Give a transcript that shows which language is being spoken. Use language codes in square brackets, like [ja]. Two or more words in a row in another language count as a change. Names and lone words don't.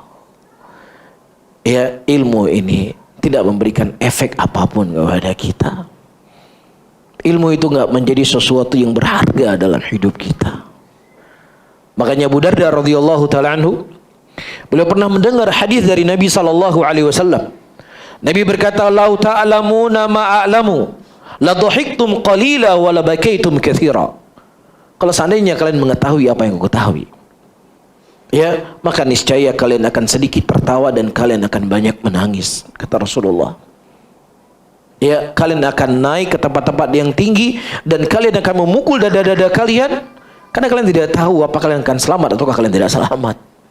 [id] Ya, ilmu ini tidak memberikan efek apapun kepada kita. Ilmu itu nggak menjadi sesuatu yang berharga dalam hidup kita. Makanya Abu Darda [ar] رضي الله تعالى عنه, [id] beliau pernah mendengar hadis dari Nabi [ar] صلى الله عليه وسلم. [id] Nabi berkata, [ar] "لو تعلمون ما أعلم، لضحكتم قليلا ولبكيتم كثيرا." [id] Kalau seandainya kalian mengetahui apa yang aku ketahui, ya, maka niscaya kalian akan sedikit tertawa dan kalian akan banyak menangis, kata Rasulullah. Ya, kalian akan naik ke tempat-tempat yang tinggi dan kalian akan memukul dada-dada kalian karena kalian tidak tahu apa kalian akan selamat ataukah kalian tidak selamat.